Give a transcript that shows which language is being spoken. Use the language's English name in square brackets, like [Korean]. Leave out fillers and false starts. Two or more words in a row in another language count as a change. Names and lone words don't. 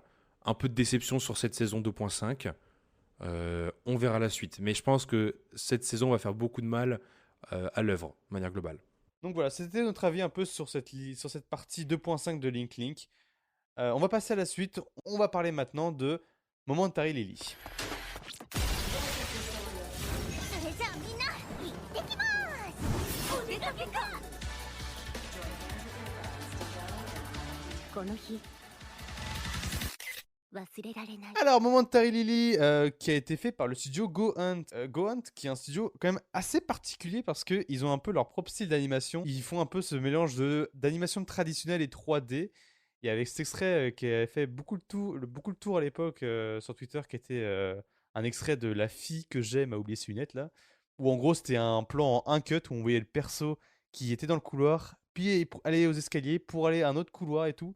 [French] Un peu de déception sur cette saison 2.5. On verra la suite. Mais je pense que cette saison va faire beaucoup de mal à l'œuvre, de manière globale. Donc voilà, c'était notre avis un peu sur sur cette partie 2.5 de Link Link. On va passer à la suite. On va parler maintenant de Momentary Lily. [Japanese] それじゃあみんな行ってきますお出かけかこの日忘れられない [French] Alors, Momentary Lily, qui a été fait par le studio Go Hunt. Go Hunt, qui est un studio quand même assez particulier parce qu'ils ont un peu leur propre style d'animation. Ils font un peu ce mélange d'animation traditionnelle et 3D. Et avec cet extrait qui avait fait beaucoup de tour à l'époque sur Twitter, qui était un extrait de La fille que j'aime à oublier ses lunettes là, où en gros c'était un plan en un cut où on voyait le perso qui était dans le couloir, puis aller aux escaliers pour aller à un autre couloir et tout.